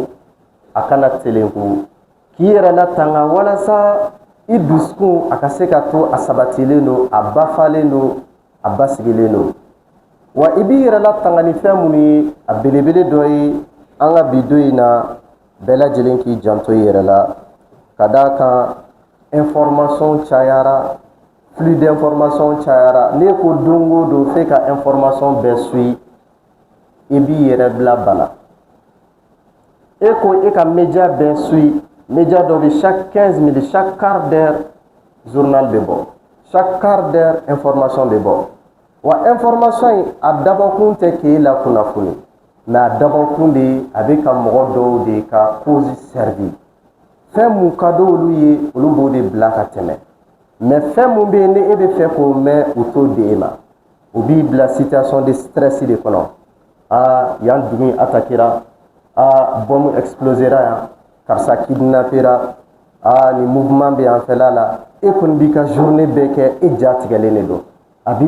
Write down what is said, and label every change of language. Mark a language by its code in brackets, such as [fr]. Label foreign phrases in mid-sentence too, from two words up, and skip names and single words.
[bm] a kana telenku k'i yɛrɛ latanga walasa i dusukun a ka se ka to a sabatilen do a bafalen do a basigilen do wa i b'i yɛrɛ latanga ni fɛn minnu ye a belebele dɔ ye an ka bi don in na bɛɛ lajɛlen k'i janto i yɛrɛ la ka d'a kan information cayara [fr] flux d'information [bm] cayara ne ko don o don f'e ka information bɛɛ suit i b'i yɛrɛ bila bana. E ko e ka média bɛɛ suit média dɔ bɛ [fr] chaque 15 minutes chaque quart d'heure journal [bm] bɛ bɔ [fr] chaque quart d'heure [bm] information bɛ bɔ wa information in a dabɔkun tɛ k'e la kunnafoni mais a dabɔkun de a bɛ ka mɔgɔ dɔw de ka [fr] cause servi [bm] fɛn mun ka di olu ye olu b'o de bila ka tɛmɛ mais fɛn mun bɛ yen ni e bɛ fɛ k'o mɛn o t'o di e ma o b'i bila [fr] situation de stress [bm] de kɔnɔ yan dugu in attaquera bombe explosera yan karisa kidnappera ni mouvement bɛ yan fɛla la e kɔni b'i ka journée bɛɛ kɛ e ja tigɛlen de don a b'i